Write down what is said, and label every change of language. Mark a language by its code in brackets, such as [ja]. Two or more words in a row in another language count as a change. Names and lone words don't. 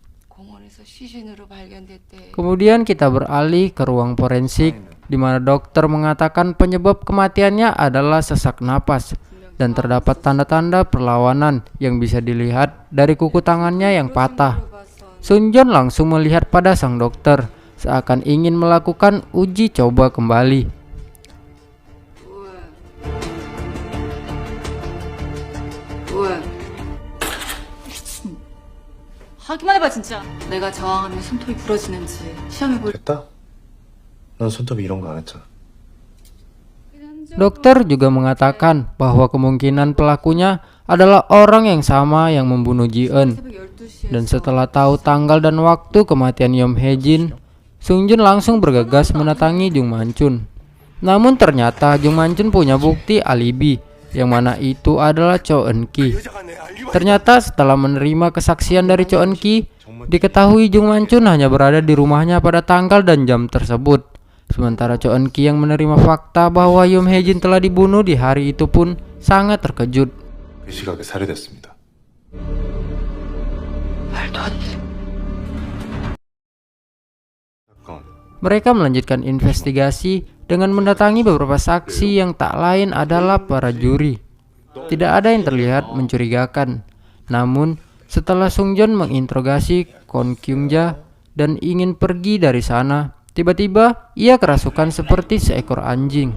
[id] Kemudian kita beralih ke ruang forensik di mana dokter mengatakan penyebab kematiannya adalah sesak napas dan terdapat tanda-tanda perlawanan yang bisa dilihat dari kuku tangannya yang patah. Sung Joon langsung melihat pada sang dokter seakan ingin melakukan uji coba kembali. [ko] 하기만 해봐 진짜. 내가 저항하면 손톱이 부러지는지 시험해볼. 됐다? 넌 손톱이 이런 거 안 했잖아. [id] Dokter juga mengatakan bahwa kemungkinan pelakunya adalah orang yang sama yang membunuh Ji-eun. Dan setelah tahu tanggal dan waktu kematian Yom Hae Jin, Sung Joon langsung bergegas mendatangi Jung Man-chun. Namun ternyata Jung Man-chun punya bukti alibi, yang mana itu adalah Cho Eun-ki. Ternyata setelah menerima kesaksian dari Cho Eun-ki, diketahui Jung Man-chun hanya berada di rumahnya pada tanggal dan jam tersebut. Sementara Cho Eun-ki yang menerima fakta bahwa Yom Hae Jin telah dibunuh di hari itu pun sangat terkejut. [ko] 그 시각에 살해됐습니다. 말도 안 돼. [id] Mereka melanjutkan investigasi dengan mendatangi beberapa saksi yang tak lain adalah para juri. Tidak ada yang terlihat mencurigakan. Namun, setelah Sung Joon menginterogasi Kon Kyung-ja dan ingin pergi dari sana, tiba-tiba ia kerasukan seperti seekor anjing.